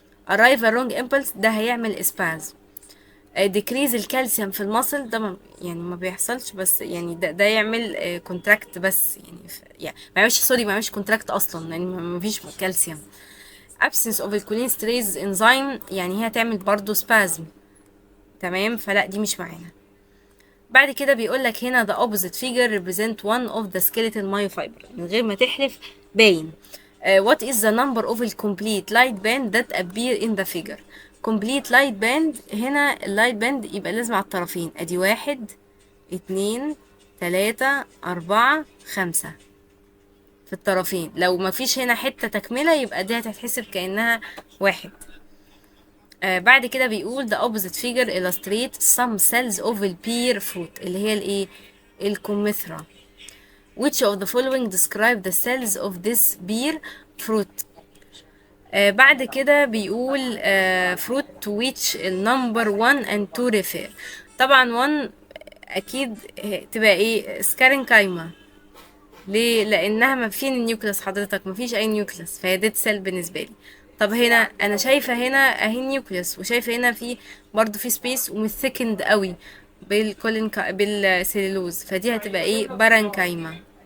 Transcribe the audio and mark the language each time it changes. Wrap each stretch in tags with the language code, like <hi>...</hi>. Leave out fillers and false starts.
<en>arrive a wrong impulse،</en> <ar>ده هيعمل اسباز. ديكريز الكالسيوم في المصل، ده يعني ما بيحصلش، بس يعني ده يعمل كونتراكت بس، يعني ما يعملش، سوري، ما يعملش كونتراكت اصلا، يعني ما فيش كالسيوم. absence of الكولينستريز انزيم، يعني هي هتعمل برضو سبازم. تمام، فلا دي مش معانا. بعد كده بيقول لك هنا</ar> <en>the opposite figure represent one of the skeletal myofiber،</en> <ar>من غير ما تحلف باين.</ar> <en>what is the number of the complete light band that appear in the figure؟</en> <ar>complete light band، هنا اللايت باند يبقى لازم على الطرفين، ادي 1 2 3 4 5 في الطرفين، لو ما فيش هنا حتة تكملة يبقى دي هتتحسب كأنها 1.</ar> <en>بعد كده بيقول the opposite figure illustrate some cells of the pear fruit،</en> <ar>اللي هي الايه، الكمثرى.</ar> <en>which of the following describe the cells of this pear fruit؟</en> <ar>بعد كده بيقول</ar> <en>fruit to which number 1 and 2 refer.</en> <ar>طبعا 1 اكيد تبقى ايه، سكارنكايما. ليه؟ لانها ما فين النيوكليس حضرتك، ما فيش اي نيوكليس، فهي ديد سيل بالنسبه لي. طب هنا انا شايفه هنا اهي نيوكليس، وشايفه هنا في برضو في سبيس ومش ثيكند قوي بالسيلولوز، فدي هتبقى ايه، بارانكايما.</ar>